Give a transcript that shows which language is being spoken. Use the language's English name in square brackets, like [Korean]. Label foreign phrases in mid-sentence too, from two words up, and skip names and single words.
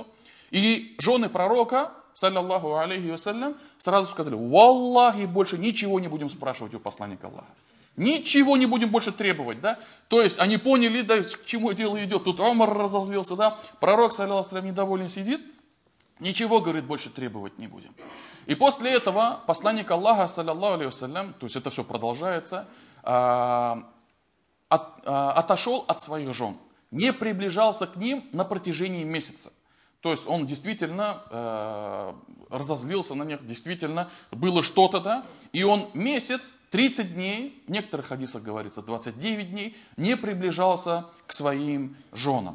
[Russian] И жены пророка, [Arabic] صلى الله عليه وسلم, [Russian] сразу сказали, валлахи, больше ничего не будем спрашивать у посланника Аллаха. Ничего не будем больше требовать, да. То есть они поняли, да, к чему дело идет. Тут Омар разозлился, да. Пророк, [Arabic] صلى الله عليه وسلم, [Russian] недовольный сидит. Ничего, говорит, больше требовать не будем. И после этого посланник Аллаха, [Arabic] صلى الله عليه وسلم, [Russian] то есть это все продолжается, отошел от своих жен, не приближался к ним на протяжении месяца. То есть он действительно разозлился на них, действительно было что-то, да, и он месяц, 30 дней, в некоторых хадисах говорится 29 дней, не приближался к своим женам.